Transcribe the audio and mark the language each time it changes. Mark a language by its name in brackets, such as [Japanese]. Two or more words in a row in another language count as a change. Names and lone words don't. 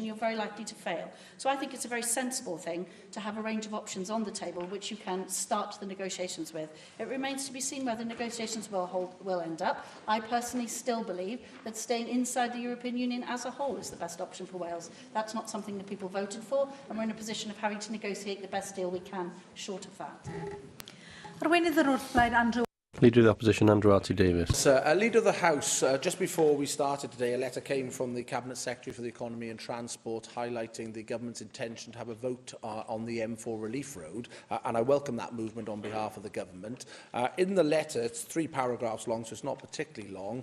[English] You're very likely to fail. So I think it's a very sensible thing to have a range of options on the table which you can start the negotiations with. It remains to be seen where the negotiations will end up. I personally still believe that staying inside the European Union as a whole is the best option for Wales. That's not something that people voted for, and we're in a position of having to negotiate the best deal we can short of that. [Welsh] Arweinydd yr wrthblaid, Andrew. [English] Leader of the Opposition, Andrew Davis. Leader of the House, just before we started today, a letter came from the Cabinet Secretary for the Economy and Transport highlighting the government's intention to have a vote on the M4 Relief Road, and I welcome that movement on behalf of the government. In the letter, it's 3 paragraphs long, so it's not particularly long.